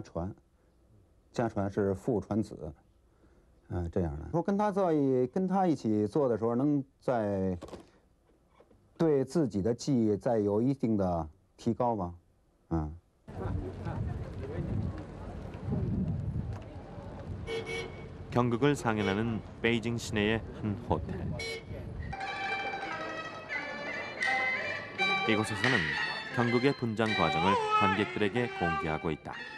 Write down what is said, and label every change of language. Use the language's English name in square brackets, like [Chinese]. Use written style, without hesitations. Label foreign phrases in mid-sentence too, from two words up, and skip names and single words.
[Chinese] 传，家传是父传子，这样的。说跟他一起做的时候，能在对自己的技艺再有一定的提高吗？ [Korean] 경극을 상연하는 베이징 시내의 한 호텔. 이곳에서는 경극의 분장 과정을 관객들에게 공개하고 있다.